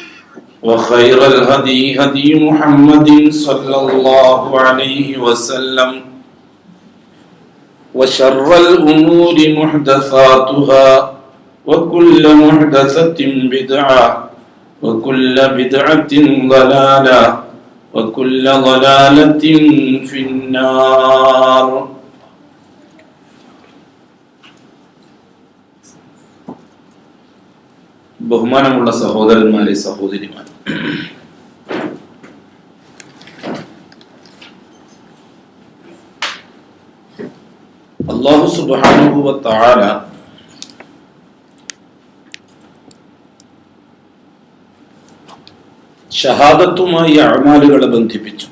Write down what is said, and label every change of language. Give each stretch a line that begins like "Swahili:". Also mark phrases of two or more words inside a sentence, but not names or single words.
Arabic: وخير الهدي هدي محمد صلى الله عليه وسلم وشر الأمور محدثاتها وكل محدثة بدعة وكل بدعة ضلالة وكل ضلالة في النار.
Malayalam: ബഹുമാനമുള്ള സഹോദരന്മാരെ, സഹോദരിമാർ, അല്ലാഹു
Arabic: سبحانه وتعالى
Malayalam: ഷഹാദത്തുമായി അഅമാലുകളെ ബന്ധിപ്പിച്ചു.